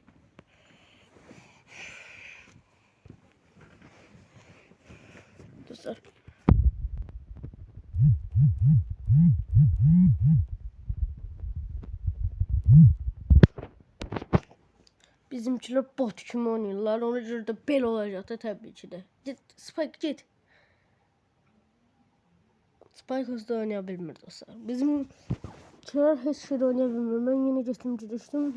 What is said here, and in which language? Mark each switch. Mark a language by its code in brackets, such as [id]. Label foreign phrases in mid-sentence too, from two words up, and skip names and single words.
[az] Dostlar. Bizimkiler bot kimi oynayırlar. Ona görə də belə olacaq da təbii ki də. Git Spike git. Spike hızlı oynaya bilmir dostlar. Bizimkiler heç şey oynaya bilmir. Mən yenə getdim girişdim.